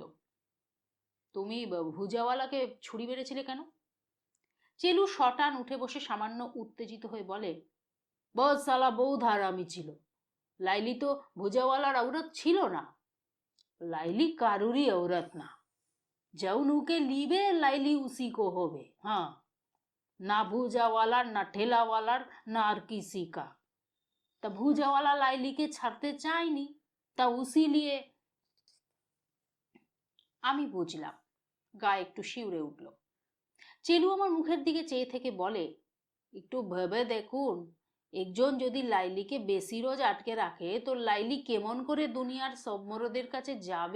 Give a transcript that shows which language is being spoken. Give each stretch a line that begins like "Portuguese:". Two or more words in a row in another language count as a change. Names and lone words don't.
Bangla: তুমি ভুজাওয়ালাকে ছুরি মেরেছিলে কেন? চেলু শটান উঠে বসে সামান্য উত্তেজিত হয়ে বলে, বস
Hindi: साला बहुत हरामी
Bangla: ছিল। লাইলি তো ভুজাওয়ালার औरत ছিল না। লাইলি কারুরই औरत না।
Hindi: जौनुके लिबे लाइली उसी को होवे। हाँ, ना भूजा वाला ना ठेला वाला ना আর किसी का।
Bangla: তা ভুজাওয়ালা লাইলিকে ছাড়তে চায়নি, তা
Hindi: उसी लिये।
Bangla: আমি বুঝলাম, গায়ে একটু শিউরে উঠল। চেলু আমার মুখের দিকে চেয়ে থেকে বলে, একটু ভেবে দেখুন, একজন যদি লাইলিকে বেশি রোজ আটকে রাখে তো লাইলি কেমন করে দুনিয়ার সব মরদের কাছে যাবে?